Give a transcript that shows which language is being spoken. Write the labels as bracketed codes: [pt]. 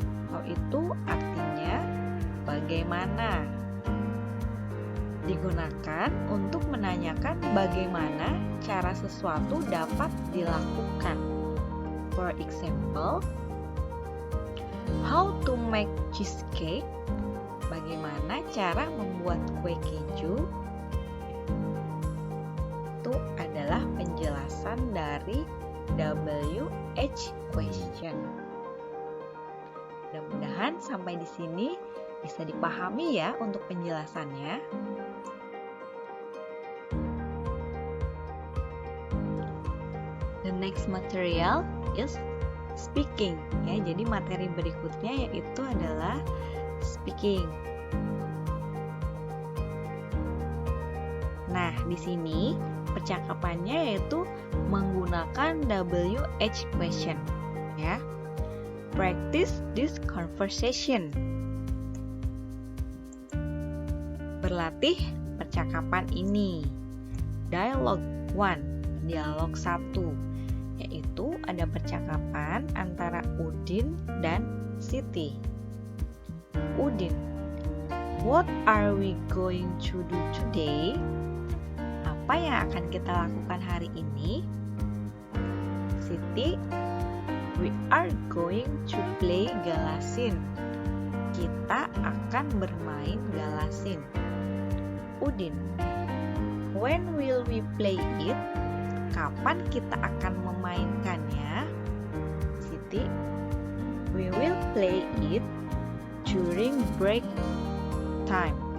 [id] How itu artinya bagaimana. Digunakan untuk menanyakan bagaimana cara sesuatu dapat dilakukan. [en] For example, how to make cheesecake? [id] Bagaimana cara membuat kue keju? Itu adalah penjelasan dari WH question. Mudah-mudahan sampai di sini bisa dipahami ya untuk penjelasannya. [en] The next material is speaking ya. [id] Jadi materi berikutnya yaitu adalah speaking. Nah, di sini percakapannya yaitu menggunakan WH question ya. [en] Practice this conversation. [id] Berlatih percakapan ini. [en] Dialogue 1, [id] dialog 1. Yaitu ada percakapan antara Udin dan Siti. [en] Udin, what are we going to do today? [id] Apa yang akan kita lakukan hari ini? [en] Siti, we are going to play galasin. [id] Kita akan bermain galasin. Udin, when will we play it? Kapan kita akan memainkannya? [en] Siti, we will play it during break time.